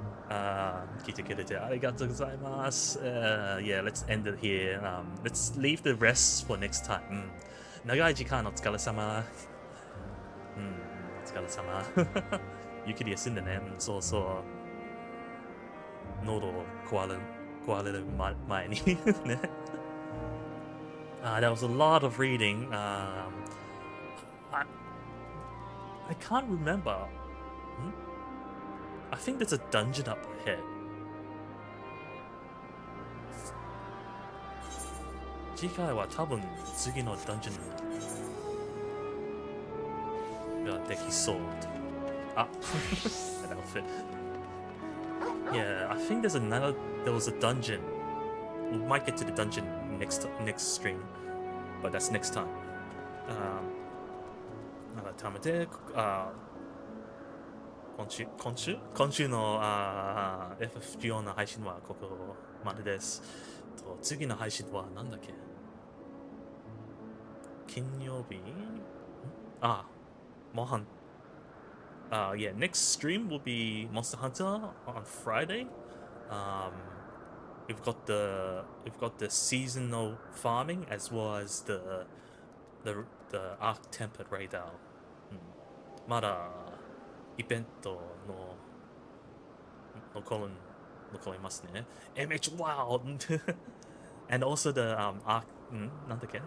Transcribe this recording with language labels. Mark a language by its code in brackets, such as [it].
[ja] 聞いてくれてありがとうございます。 [en] Yeah, let's end it here. Let's leave the rest for next time. [ja] 長い時間お疲れ様。お疲れ様。ゆっくり休んでね。そうそう。喉を壊れる前にね。 [en] That was a lot of reading. I can't remember. I think there's a dungeon up ahead. [ja] 次回は多分次のダンジョンができそう。 [en] Ah, that outfit. Yeah, I think there was a dungeon. We might get to the dungeon next stream, but that's next time. [ja] 改めて、今週のFFXIV の配信はここまでです。次の配信はなんだっけ？金曜日Mohan. [en] Yeah, next stream will be Monster Hunter on Friday. We've got the seasonal farming as well as the Arc Tempered Radar. [ja] まだイベントの残りますね。 [en] MH Wild and also the Arc [ja] なんだっけ？